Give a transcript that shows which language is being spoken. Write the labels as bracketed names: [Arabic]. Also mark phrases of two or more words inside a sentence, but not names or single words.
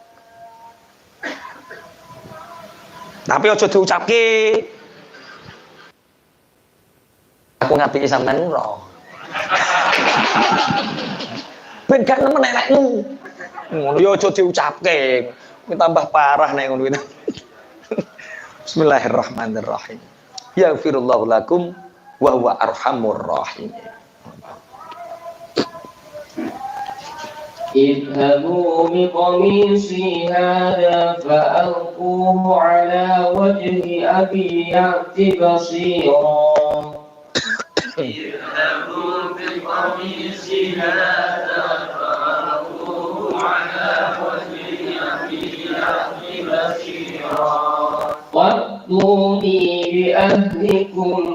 [Javanese] Tapi aja diucapke. Aku ngapiki sampean ora. Ben gak nemen elekmu. Ngono ya aja diucapke. Tambah parah nek ngono. [Arabic] بسم الله الرحمن الرحيم يغفر الله لكم وهو أرحم الراحمين. اذهبوا بقميصي هذا فألقوه على وجه أبي يأت بصيرا اذهبوا بقميصي هذا فألقوه على وجه أبي يأت بصيرا وأتوني بأهلكم